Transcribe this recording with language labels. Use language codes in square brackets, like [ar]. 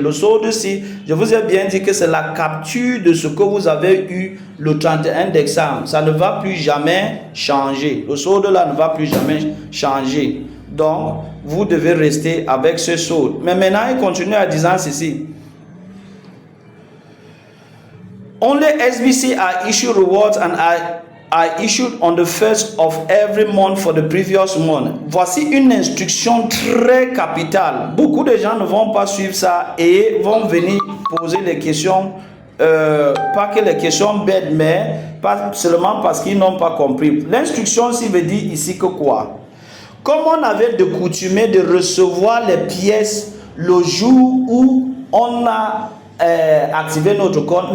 [fr] Le solde je vous ai bien dit que c'est la capture de ce que vous avez eu le 31 décembre. Ça ne va plus jamais changer. Le solde là ne va plus jamais changer. Donc, vous devez rester avec ce solde. Mais maintenant, il continue à dire ceci. [en] Only SBC are issued rewards and are issued on the first of every month for the previous month. [fr] Voici une instruction très capitale. Beaucoup de gens ne vont pas suivre ça et vont venir poser les questions, pas que les questions bêtes, mais pas seulement parce qu'ils n'ont pas compris. L'instruction ici veut dire ici que quoi? Comme on avait de coutume de recevoir les pièces le jour où on a activer notre compte.